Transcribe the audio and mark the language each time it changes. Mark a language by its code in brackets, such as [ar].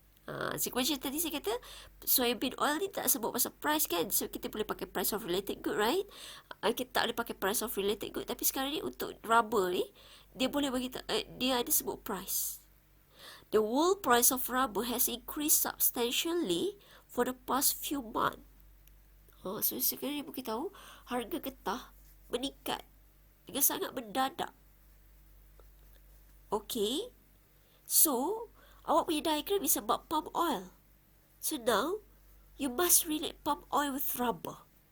[ms] Sequential tadi saya kata soybean oil ni tak sebut pasal price kan. [en] So, [ms] kita boleh pakai [en] price of related good, right? [ms] Kita tak boleh pakai [en] price of related good. [ms] Tapi sekarang ni untuk rubber ni, dia boleh bagi dia ada sebut price. [en] The world price of rubber has increased substantially for the past few months. [ms] So, sekarang ni kita tahu harga getah meningkat dengan sangat mendadak. Okay. So, awak punya diagram is about palm oil. So, now, you must relate palm oil with rubber.